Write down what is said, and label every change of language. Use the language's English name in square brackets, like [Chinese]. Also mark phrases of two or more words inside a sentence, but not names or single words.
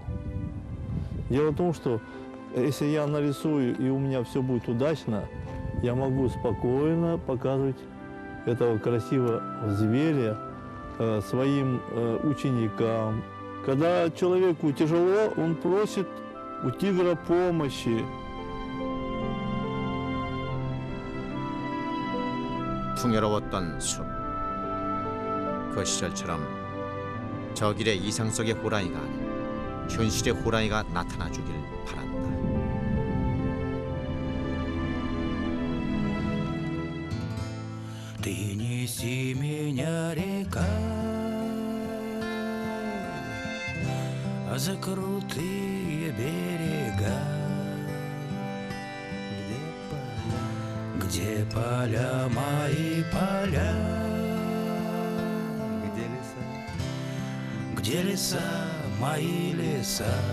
[Russian] Дело в том, что если я нарисую и у меня все будет удачно, я могу спокойно показывать этого красивого зверя своим ученикам. Когда человеку тяжело, он просит у тигра помощи. [Korean] 풍요로웠던 숲. 그 시절처럼 저 길에 이상 속의 호랑이가 아닌 현실의 호랑이가 나타나주길 바란다. [Russian] Ты неси меня, река, за крутые берега, где поля мои поля, где леса мои леса.